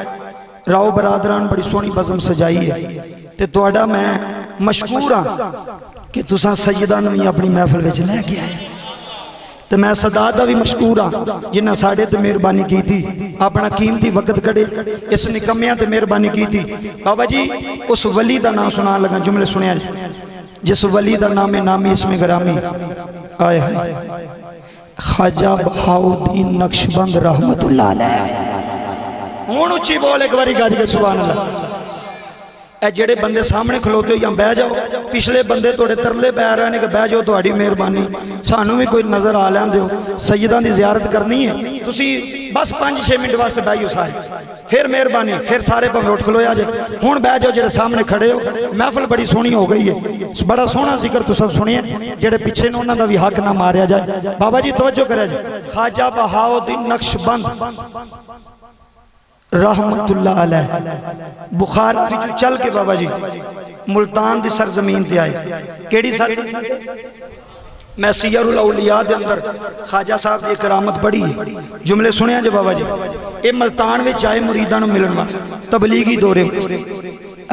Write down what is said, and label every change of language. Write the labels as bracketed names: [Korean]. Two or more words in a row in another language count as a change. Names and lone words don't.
[Punjabi] راؤ برادران بڑی سوہنی بزم سجائی ہے، تے تہاڈا میں مشکور ہاں کہ تساں سیداں نوں بھی اپنی محفل وچ لیکے آئے، تے میں سادات دا بھی مشکور ہاں جنہاں ساڈے تے مہربانی کیتی، اپنا قیمتی وقت کڈھے، اس نکمیاں تے مہربانی کیتی. بابا جی اس ولی دا نام سنان لگا، جملے سنیا جس ولی دا نام ہے نامی اسمیں گرامی، آئے ہائے خواجہ بہاؤالدین نقشبند [Arabic] رحمة الله عليه. [Punjabi] ہن اچی بول اک باری گج کے [Arabic] سبحان الله. [Punjabi] اے جیہڑے بندے سامنے کھلوتے ہو یا بہہ جاؤ، پچھلے بندے تھوڑے ترلے پے رہے ہیں کہ بہہ جاؤ، تھوڑی مہربانی، سانوں بھی کوئی نظر آ لین دو، سیداں دی زیارت کرنی ہے، تسی بس 5-6 منٹ واسطے بہہ جاؤ سارے، فیر مہربانی، فیر سارے بھاویں اٹھ کھلویا جے. ہن بہہ جاؤ جیہڑے سامنے کھڑے ہو، محفل بڑی سوہنی ہو گئی ہے، بڑا سوہنا ذکر تساں سنیا، جیہڑے پچھے نے انہاں دا بھی حق نہ ماریا جائے. بابا جی توجہ کرے جی، خواجہ بہاؤالدین نقشبند [Arabic] رحمة الله عليه [Punjabi] بخارا وچوں چل کے بابا جی ملتان دی سرزمین تے آئے. کیہڑی سرزمین? میں سیرالاولیاء دے اندر خواجہ صاحب دی کرامت پڑھی ہے، جملے سنیا جے بابا جی. یہ ملتان وچ آئے مریداں نوں ملن واسطے، تبلیغی دورے واسطے.